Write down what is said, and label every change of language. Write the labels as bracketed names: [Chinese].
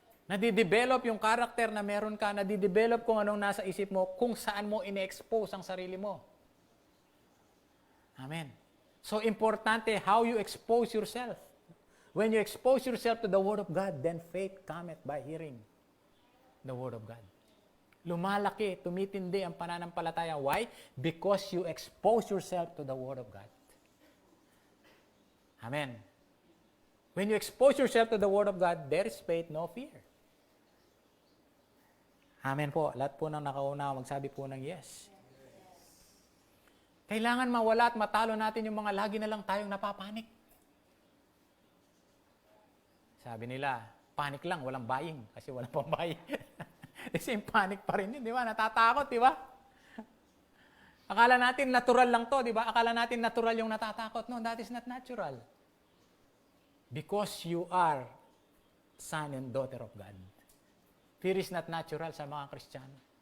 [Filipino] Nadidevelop yung character na meron ka, nadidevelop kung anong nasa isip mo, kung saan mo ine-expose ang sarili mo. Amen. [English] So, importante how you expose yourself. When you expose yourself to the Word of God, then faith cometh by hearing the Word of God. [Filipino] Lumalaki, tumitindi ang pananampalataya. [English] Why? Because you expose yourself to the Word of God. Amen. When you expose yourself to the Word of God, there is faith, no fear. [Filipino] Amen po. Lahat po ng nakauna, magsabi po ng yes. Kailangan mawala at matalo natin yung mga lagi na lang tayong napapanik. Sabi nila, panic lang, walang buying. Kasi walang pang buying. [English] The same panic [Filipino] pa rin yun, di ba? Natatakot, di ba? Akala natin natural lang to, di ba? Akala natin natural yung natatakot. [English] No, that is not natural. Because you are son and daughter of God. Fear is not natural [Filipino] sa mga Kristiyano.